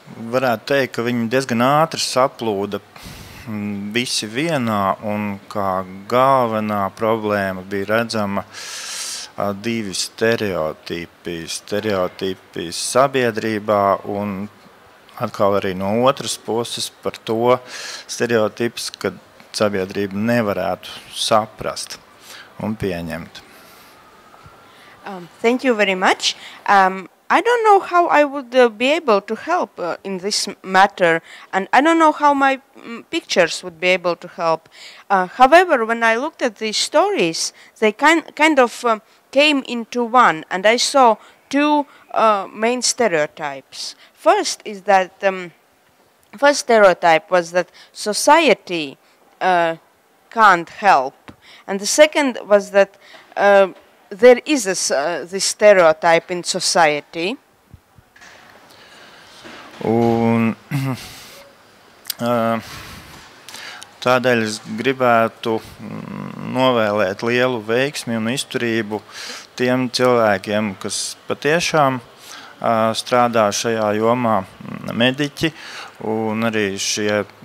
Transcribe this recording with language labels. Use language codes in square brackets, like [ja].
[lv] varētu teikt, ka viņi diezgan ātri saplūda visi vienā, un kā galvenā problēma bija redzama divi stereotipi sabiedrībā, un atkal arī no otras puses par to stereotips, ka sabiedrība nevarētu saprast un pieņemt. [en] Thank you very much. I don't know how I would be able to help in this matter, and I don't know how my pictures would be able to help. However, when I looked at these stories, they kind of came into one, and I saw two main stereotypes. First is that first stereotype was that society can't help, and the second was that there is this stereotype in society. [lv] Un tādēļ es gribētu novēlēt lielu veiksmi un izturību tiem cilvēkiem, kas patiešām strādā šajā jomā, mediķi un arī šie